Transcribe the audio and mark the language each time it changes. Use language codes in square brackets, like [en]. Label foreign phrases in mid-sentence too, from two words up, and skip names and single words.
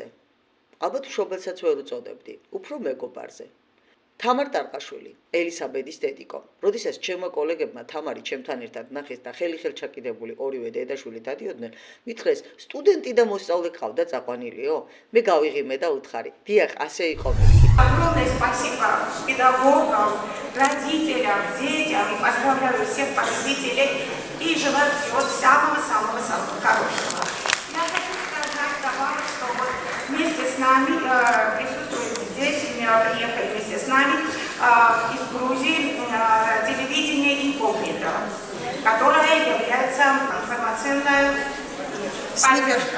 [ka] ალბათ მშობელსაც ვერ უწოდებდი, უფრო მეგობარზე. თამარ ტარყაშვილი, ელისაბედის დედიკო. როდესაც ჩემმა კოლეგებმა თამარი ჩემთან ერთად ნახეს და ხელი-ხელ ჩაკიდებული ორივე დედაშვილი დადიოდნენ, მითხრეს, სტუდენტი და მოსწავლე ყავდა წაყვანილიო? მე გავიღიმე და უთხარი, დიახ, ასე იყო მეთქი. [ru] Огромное спасибо педагогам, родителям, детям. И поздравляю всех победителей и желаю всего самого-самого-самого хорошего. Я хочу сказать, товарищ, что вот вместе с нами присутствует здесь, приехали вместе с нами из Грузии телевидение инкогнито, которое является информационной поддержкой.